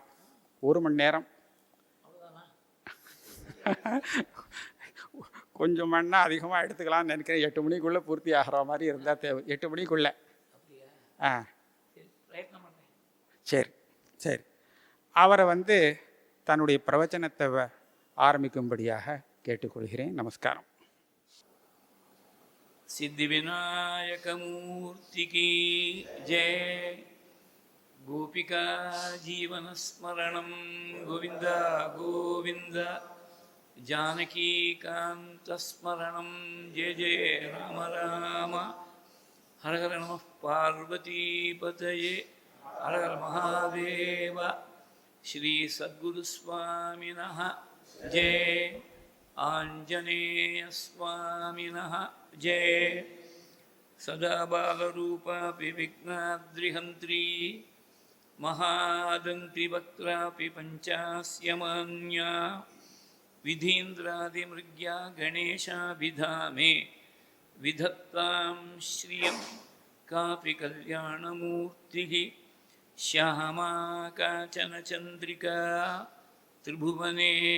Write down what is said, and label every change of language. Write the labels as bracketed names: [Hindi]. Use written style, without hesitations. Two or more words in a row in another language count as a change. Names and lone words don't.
[Tamil] 1 மணி நேரம் கொஞ்சம் மணினா அதிகமாக எடுத்துக்கலாம்னு நினைக்கிறேன். 8 மணிக்குள்ளே பூர்த்தி ஆகிற மாதிரி இருந்தால் தேவை. 8 மணிக்குள்ளே. சரி சரி. அவரை தன்னுடைய பிரவச்சனத்தை ஆரம்பிக்கும்படியாக கேட்டுக்கொள்கிறேன். நமஸ்காரம். [Hindi] सिद्धिविनायकमूर्ति की जय. [Sanskrit] गोपिका जीवनस्मरणं गोविन्द गोविन्द. जानकीकान्तस्मरणं जय जय राम राम. हर हर नमः पार्वतीपतये. हर हर महादेव. श्री सद्गुरुस्वामिनः जय. आञ्जनेयस्वामिनः जय. सदा बालरूपापि विघ्नाद्रिहन्त्री महादन्तिवक्त्रापि पञ्चास्यमान्या विधीन्द्रादिमृग्या गणेशाभिधामे विधत्तां श्रियं कापि कल्याणमूर्तिः श्यामा काचन चन्द्रिका त्रिभुवने